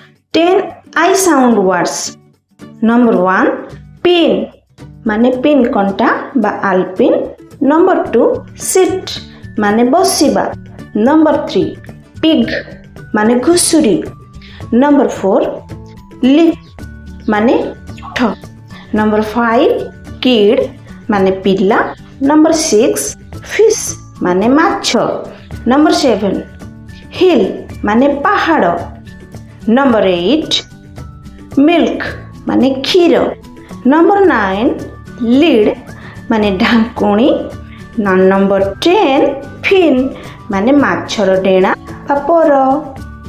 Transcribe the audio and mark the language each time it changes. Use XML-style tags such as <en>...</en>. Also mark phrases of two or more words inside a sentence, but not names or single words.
<en>10 I sound words. Number 1 pin</en> <or>ମାନେ ପିନ କଣ୍ଟା ବା ଆଲପିନ.</or> <en>Number 2 sit</en> <or>ମାନେ ବସିବା.</or> <en>Number 3 pig</en> <or>ମାନେ ଘୁଷୁରି.</or> <en>Number 4 leaf</en> <or>ମାନେ ଠ.</or> <en>Number 5 kid</en> <or>ମାନେ ପିଲା.</or> <en>Number 6 fish</en> <or>ମାନେ ମାଛ.</or> <en>Number 7 hill</en> <or>ମାନେ ପାହାଡ଼.</or> <en>Number 8 milk</en> <or>ମାନେ କ୍ଷୀର.</or> <en>Number 9 lid</en> <or>ମାନେ ଢାଙ୍କୁଣି.</or> <en>Number 10 fin</en> <or>ମାନେ ମାଛର ଡେଣା ବା ପର.</or>